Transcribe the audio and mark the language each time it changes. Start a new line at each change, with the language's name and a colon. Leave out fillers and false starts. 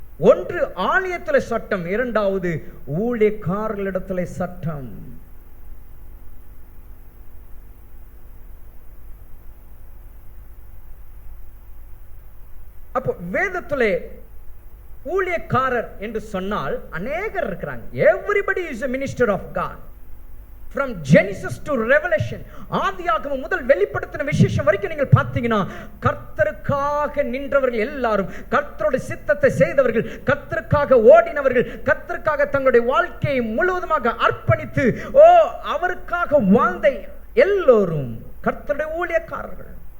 Tamil: ஒன்று ஆலயத்தில் சட்டம், இரண்டாவது ஊழியக்காரர்களிடத்தில் சட்டம். அப்போ வேதத்திலே ஊழியக்காரர் என்று சொன்னால் அநேகர் இருக்கிறாங்க.
English: Everybody is a minister of God. From Genesis to Revelation,
Tamil: ஆதியாகமம் முதல் வெளிப்படுத்தின விசேஷம் வரைக்கும் நீங்கள் பார்த்தீங்கன்னா கர்த்தருக்காக நின்றவர்கள் எல்லாரும், கர்த்தருடைய சித்தத்தை செய்தவர்கள், கர்த்தருக்காக ஓடினவர்கள், கர்த்தருக்காக தங்களுடைய வாழ்க்கையை முழுவதுமாக அர்ப்பணித்து அவருக்காக வாழ்ந்த எல்லோரும் கர்த்தருடைய ஊழியக்காரர்கள்.